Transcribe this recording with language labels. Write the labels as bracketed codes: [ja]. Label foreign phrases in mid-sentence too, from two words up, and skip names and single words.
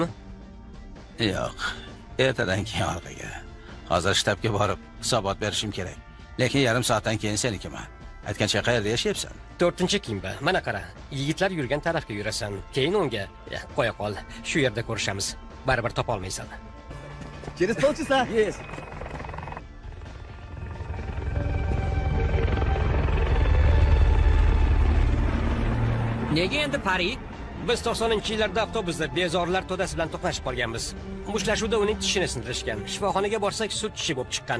[uz] Yo'q, ertadan keyin orqaga. Hozir shtabga borib hisobot berishim kerak. Lekin yarim soatdan keyin senikiman. Aytgancha qayerda yashayapsan? 4-kimba. Mana qara, yigitlar yurgan tarafga yurasan. Keyin unga qo'ya qol. Shu yerda ko'rishamiz. Baribir topa olmaysan. [ru] Через полчаса. Есть. [uz] Nega endi Pari? Biz 90-yillarda avtobusda bezorilar to'dasi bilan to'qnashib qolganmiz. Mushtlashuvda uning tishini sindirishgan. Shifoxonaga borsak sut tishi bo'lib chiqqan.